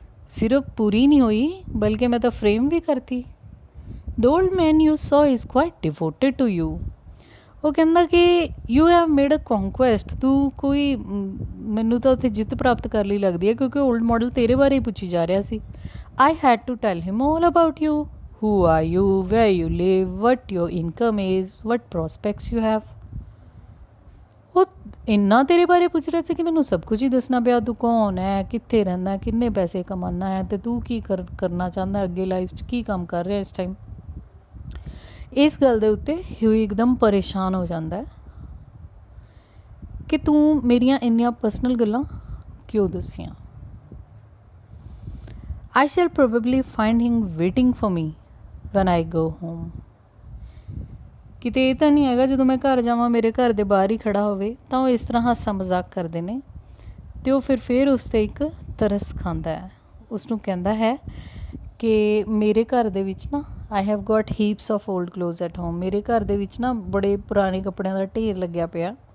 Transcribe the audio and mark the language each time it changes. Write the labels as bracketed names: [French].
[Punjabi] ਸਿਰਫ ਪੂਰੀ ਨਹੀਂ ਹੋਈ ਬਲਕਿ ਮੈਂ ਤਾਂ ਫਰੇਮ ਵੀ ਕਰਤੀ। [English] The old man you so is quite devoted to you. [Punjabi] ਉਹ ਕਹਿੰਦਾ ਕਿ [English] you have made a conquest, [Punjabi] ਤੂੰ ਕੋਈ ਮੈਨੂੰ ਤਾਂ ਉੱਥੇ ਜਿੱਤ ਪ੍ਰਾਪਤ ਕਰ ਲਈ ਲੱਗਦੀ ਹੈ, ਕਿਉਂਕਿ ਓਲਡ ਮਾਡਲ ਤੇਰੇ ਬਾਰੇ ਹੀ ਪੁੱਛੀ ਜਾ ਰਿਹਾ ਸੀ। [English] I had to tell him all about you, who are you, where you live, what your income is, what prospects you have। [Punjabi] ਉਹ ਇੰਨਾ ਤੇਰੇ ਬਾਰੇ ਪੁੱਛ ਰਿਹਾ ਸੀ ਕਿ ਮੈਨੂੰ ਸਭ ਕੁਝ ਹੀ ਦੱਸਣਾ ਪਿਆ, ਤੂੰ ਕੌਣ ਹੈ, ਕਿੱਥੇ ਰਹਿੰਦਾ, ਕਿੰਨੇ ਪੈਸੇ ਕਮਾਉਣਾ ਹੈ, ਅਤੇ ਤੂੰ ਕੀ ਕਰਨਾ ਚਾਹੁੰਦਾ ਅੱਗੇ ਲਾਈਫ 'ਚ, ਕੀ ਕੰਮ ਕਰ ਰਿਹਾ ਇਸ ਟਾਈਮ। ਇਸ ਗੱਲ ਦੇ ਉੱਤੇ ਹਿਊਈ ਇੱਕਦਮ ਪਰੇਸ਼ਾਨ ਹੋ ਜਾਂਦਾ ਹੈ ਕਿ ਤੂੰ ਮੇਰੀਆਂ ਇੰਨੀਆਂ ਪਰਸਨਲ ਗੱਲਾਂ ਕਿਉਂ ਦੱਸੀਆਂ। [English] I shall probably find him waiting for me when I go home। [Punjabi] ਕਿਤੇ ਇਹ ਤਾਂ ਨਹੀਂ ਹੈਗਾ ਜਦੋਂ ਮੈਂ ਘਰ ਜਾਵਾਂ ਮੇਰੇ ਘਰ ਦੇ ਬਾਹਰ ਹੀ ਖੜ੍ਹਾ ਹੋਵੇ। ਤਾਂ ਉਹ ਇਸ ਤਰ੍ਹਾਂ ਹਾਸਾ ਮਜ਼ਾਕ ਕਰਦੇ ਨੇ ਅਤੇ ਉਹ ਫਿਰ ਉਸ 'ਤੇ ਇੱਕ ਤਰਸ ਖਾਂਦਾ ਹੈ। ਉਸਨੂੰ ਕਹਿੰਦਾ ਹੈ ਕਿ ਮੇਰੇ ਘਰ ਦੇ ਵਿੱਚ ਨਾ [English] I have got heaps of old clothes at home, [Punjabi] ਮੇਰੇ ਘਰ ਦੇ ਵਿੱਚ ਨਾ ਬੜੇ ਪੁਰਾਣੇ ਕੱਪੜਿਆਂ ਦਾ ਢੇਰ ਲੱਗਿਆ ਪਿਆ।